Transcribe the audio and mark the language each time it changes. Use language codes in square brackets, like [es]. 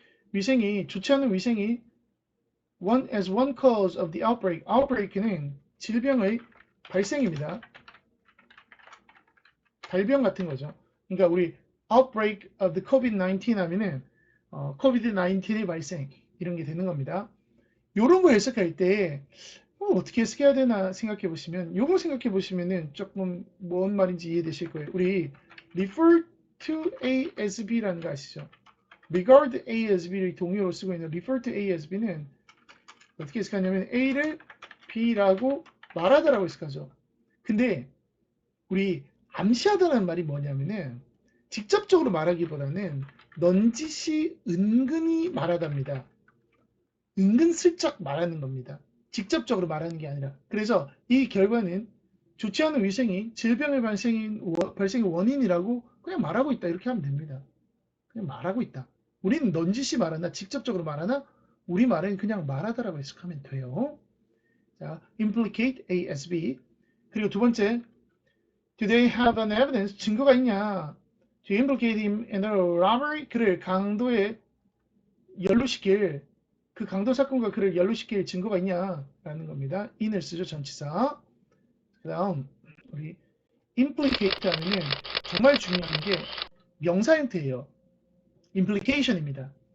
[ko] 위생이, 좋지 않은 위생이 [en] as one cause of the outbreak. [ko] outbreak는 질병의 발생입니다. 발병 같은 거죠. 그러니까 우리 [en] outbreak of the COVID-19 [ko] 하면은 COVID-19의 발생 이런 게 되는 겁니다. 요런 거 해석할 때 어떻게 해석해야 되나 생각해 보시면, 요거 생각해 보시면은 조금 뭔 말인지 이해되실 거예요. 우리 [en] refer to A as B [ko] 라는 거 아시죠? [en] regard A as B [ko] 를 동의어로 쓰고 있는 [en] refer to A as B [ko] 는 어떻게 해석하냐면 A를 B라고 말하다라고 해석하죠. 근데 우리 암시하다라는 말이 뭐냐면은 직접적으로 말하기보다는 넌지시 은근히 말하답니다. 은근슬쩍 말하는 겁니다. 직접적으로 말하는 게 아니라. 그래서 이 결과는 좋지 않은 위생이 질병의 발생의 원인이라고 그냥 말하고 있다. 이렇게 하면 됩니다. 그냥 말하고 있다. 우리는 넌지시 말하나 직접적으로 말하나 우리 말은 그냥 말하다라고 해석하면 돼요. [en] 자, implicate A as B. [ko] 그리고 두 번째, [en] do they have an evidence? [ko] 증거가 있냐? [en] to implicate him in a robbery? [ko] 그를 강도에 연루시킬 그 강도 사건과 그를 연루시킬 증거가 있냐라는 겁니다. in을 쓰죠, 전치사. 그 다음 우리 implicate 하면은 정말 중요한 게 명사 형태예요. implication입니다.